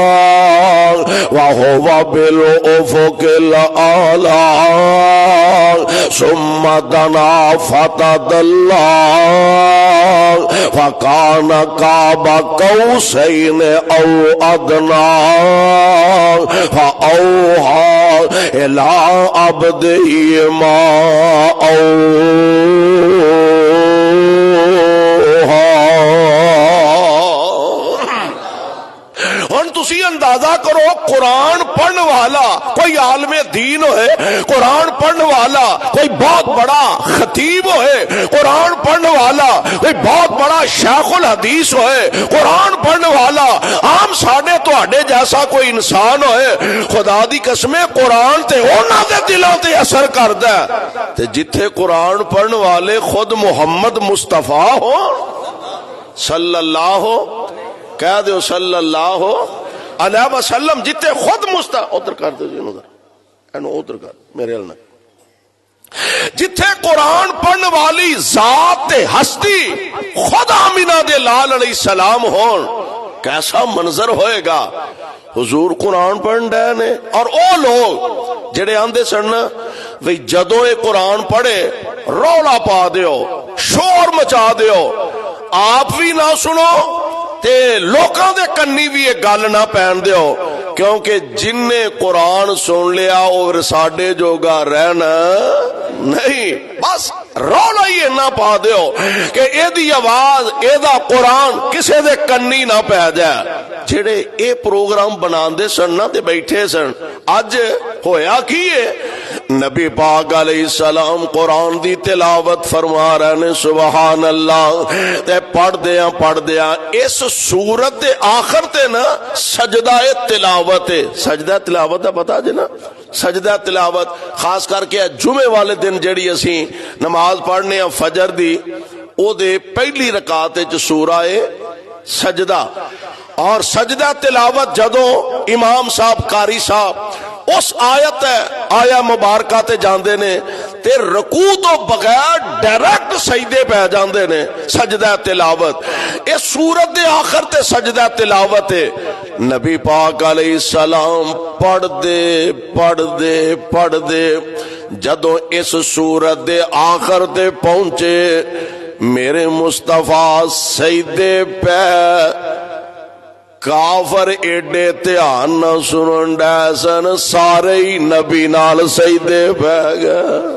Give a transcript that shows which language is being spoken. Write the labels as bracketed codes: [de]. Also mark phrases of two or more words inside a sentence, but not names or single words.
[ar] وهو بالأفق الأعلى ثم دنا فتدلى فكان قاب قوسين أو أدنى فأوحى إلى عبده ما أوحى. [pa] ہن تسی اندازہ کرو قرآن پڑھن والا کوئی عالم دین ہوئے، قرآن پڑھن والا کوئی بہت بڑا خطیب ہوئے، قرآن پڑھن والا کوئی بہت بڑا شیخ الحدیث ہوئے، قرآن پڑھن والا عام ساڈے تواڈے جیسا کوئی انسان ہوئے، خدا دی قسم قرآن تے انہاں دے دلوں تے اثر کردا ہے تے جتھے قرآن پڑھن والے خود محمد مصطفیٰ ہو صلی اللہ کہہ دیو [ar] صلی اللہ علیہ وسلم، [pa] جتھے خود ادھر کر دو جی ادھر کر میرے ال جتھے قرآن پڑھن والی ذات ہستی خود آمینہ دے لال علیہ السلام ہون، کیسا منظر ہوئے گا۔ حضور قرآن پڑھن ڈے نے اور او لوگ جڑے آندے سن وی جدوں اے قرآن پڑھے رولا پا دیو، شور مچا دیو، آپ بھی نہ سنو تے لوکاں دے کنی بھی ایک گل نہ پہن دیو، کیونکہ جن نے قرآن سن لیا اور ساڈے جوگا رہنا نہیں، بس رولا ہی نہ پا دیو کہ اے دی آواز اے دا قرآن کسے دے کنی نہ پہ جائے۔ جڑے اے پروگرام بناندے سن نہ تے بیٹھے سن، اج ہویا کی ہے نبی پاک علیہ السلام قرآن دی تلاوت فرما رہے نے، [ar] سبحان اللہ، [pa] تے پڑھ دیاں اس سورت دے آخر تے نا سجدہ تلاوت ہے۔ سجدہ تلاوت ہے پتا جی نا، سجدہ تلاوت خاص کر کے جمعے والے دن جڑی اسی نماز پڑھنے ہیں فجر دی، او دے پہلی رکعت وچ سورہ سجدہ، اور سجدہ تلاوت جدوں امام صاحب قاری صاحب اس آیت ہے آیا مبارکہ تے جاندے نے تے رکوع تو بغیر ڈائریکٹ سجدے پہ جاندے نے، سجدہ تلاوت اس سورت دے آخر تے سجدہ تلاوت ہے۔ نبی پاک علیہ السلام پڑھ دے جدوں اس سورت دے آخر تے پہنچے، میرے مصطفیٰ سجدے پہ کافر ایڈے دھیان نہ سنن ڈے سن، سارے ہی نبی نال سجدے پہ گئے۔